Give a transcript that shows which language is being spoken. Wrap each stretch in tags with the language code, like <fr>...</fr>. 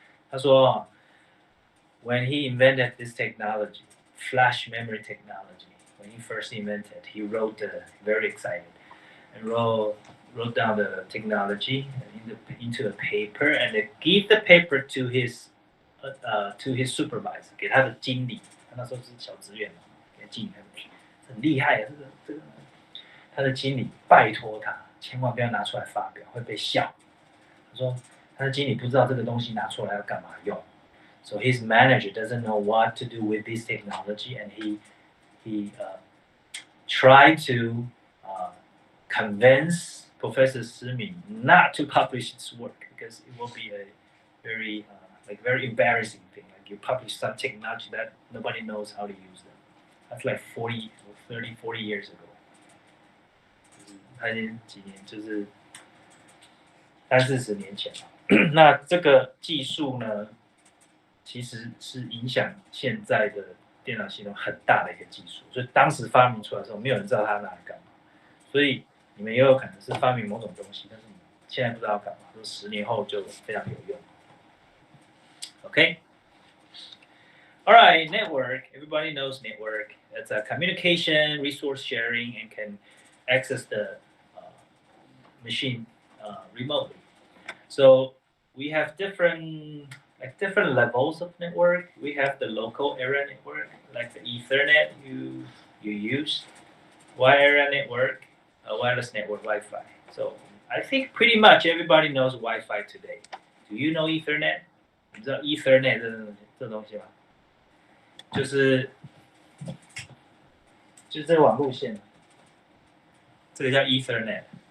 <zh>他说</zh> <en>when he invented this technology, flash memory technology, when he first invented, he wrote very excited and wrote down the technology into a paper and give the paper to his supervisor,</en> <zh>给他的经理。他那时候是小职员嘛，给经理看，很厉害啊，这个。他的经理拜托他，千万不要拿出来发表，会被笑。他说他的经理不知道这个东西拿出来要干嘛用。</zh> <en>So his manager doesn't know what to do with this technology, and he tried to convince Professor Shi Min not to publish his work because it will be a very very embarrassing thing. Like you publish some technology that nobody knows how to use them. That's like 40 years ago.</en> <zh>他已经几年，就是30-40年前了。那这个技术呢，其实是影响现在的电脑系统很大的一个技术。所以当时发明出来的时候，没有人知道它拿来干嘛。所以你们也有可能是发明某种东西，但是你现在不知道干嘛，说10年后就非常有用。</zh> <en>Okay. All right, network. Everybody knows network. It's a communication, resource sharing, and can access the machine remotely. So we have different levels of network. We have the local area network, like the Ethernet you use, wide area network, wireless network, Wi-Fi. So I think pretty much everybody knows Wi-Fi today. Do you know Ethernet?</en> <zh>你知道 Ethernet 这东西吗？就是这个网路线，这个叫 Ethernet。</zh>